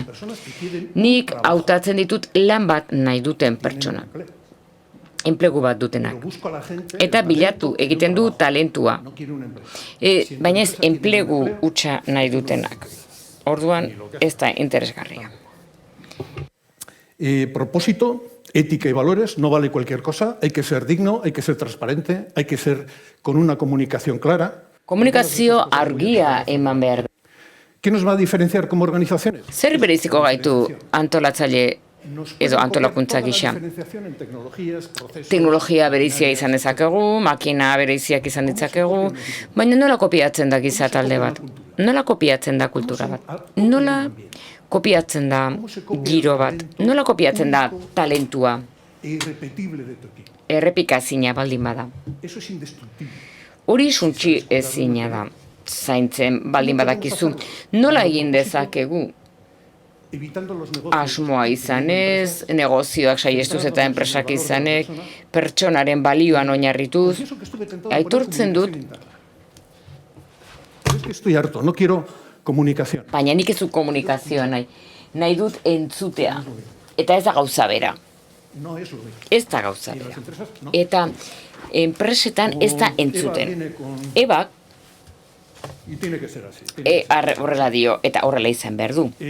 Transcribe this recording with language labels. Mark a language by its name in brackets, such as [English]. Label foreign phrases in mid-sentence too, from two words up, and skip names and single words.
[Basque] Nik hautatzen ditut lan bat nahi duten pertsonak. Enplegu bat dutenak. Eta bilatu egiten du talentua. Baina ez enplegu hutsa nahi dutenak. Orduan ez da interesgarria. [Spanish] Propósito, ética y valores, no vale cualquier cosa. Hay que ser digno, hay que ser transparente, hay que ser con una comunicación clara. [Basque] Komunikazio argia eman behar da. [Spanish] ¿Qué nos va a diferenciar como organizaciones? [Basque] Zer bereiziko gaitu antolatzaile edo antolakuntza gisa? Teknologia bereizia izan dezakegu, makina bereiziak izan ditzakegu, baina nola kopiatzen da giza talde bat? Nola kopiatzen da kultura bat? Nola kopiatzen da giro bat? Nola kopiatzen da talentua? Errepikazina baldin bada. Hori suntsi ezina da, zaintzen baldin badakizu. Nola egin dezakegu? Asmoa izanez, negozioak saiestuz eta enpresak izanek, pertsonaren balioan oinarrituz, aitortzen dut. [Spanish] Estoy harto, no quiero comunicación. [Basque] Baina nik ez du komunikazioa nahi dut entzutea, eta ez da gauza bera. Ez da gauza bera. Eta enpresetan ez da entzuten. Ebak horrela dio eta horrela izan behar du.